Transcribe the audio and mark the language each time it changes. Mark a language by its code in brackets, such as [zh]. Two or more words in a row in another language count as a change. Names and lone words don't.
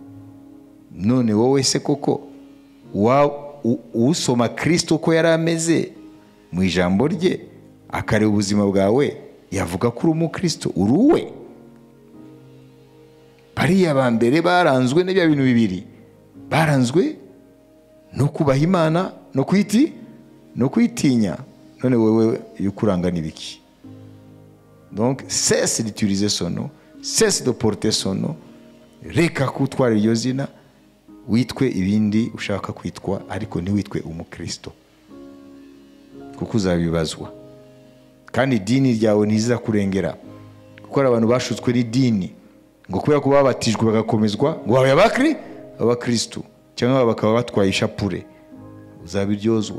[rw] None wowe se koko usoma Kristo ko yari ameze mu ijambo rye akareba ubuzima bwawe yavuga ko uri umukristo? Uri uwe? Bariya ba mbere baranzwe n'ibya bintu bibiri, baranzwe no kubaha Imana no kwitinya. None wewe yukurangana ibiki? [fr] Donc cesse d'utiliser son nom, cesse de porter son nom. [rw] Reka kutwara iryo zina, witwe ibindi ushaka kwitwa, ariko ntiwitwe umukristo, kuko uzabibazwa. Kandi idini ryawe ntiza kurengera, kuko abantu bashutswe n'idini ngo kubera ko babatijwe bagakomezwa ngo babe abakristo, cyangwa bakaba batwaye ishapure, uzabiryozwa.